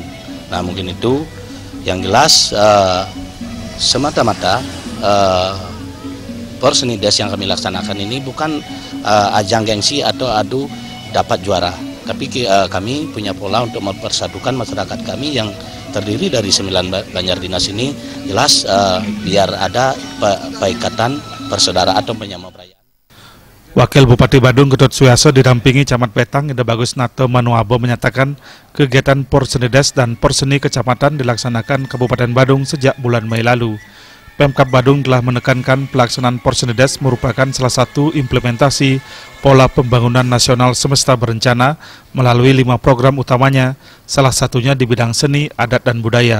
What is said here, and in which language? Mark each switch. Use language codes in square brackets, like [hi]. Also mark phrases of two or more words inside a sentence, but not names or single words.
[id] Nah, mungkin itu yang jelas semata-mata Porseni Des yang kami laksanakan ini bukan ajang gengsi atau adu dapat juara, tapi kami punya pola untuk mempersatukan masyarakat kami yang terdiri dari 9 Banjar Dinas ini, jelas biar ada peikatan persaudaraan atau penyama perayaan. Wakil Bupati Badung Ketut Suyasa didampingi Camat Petang Ida Bagus Nato Manuabo menyatakan kegiatan Porseni Des dan Porseni Kecamatan dilaksanakan Kabupaten Badung sejak bulan Mei lalu. Pemkab Badung telah menekankan pelaksanaan Porseni Des merupakan salah satu implementasi pola pembangunan nasional semesta berencana melalui 5 program utamanya, salah satunya di bidang seni, adat, dan budaya.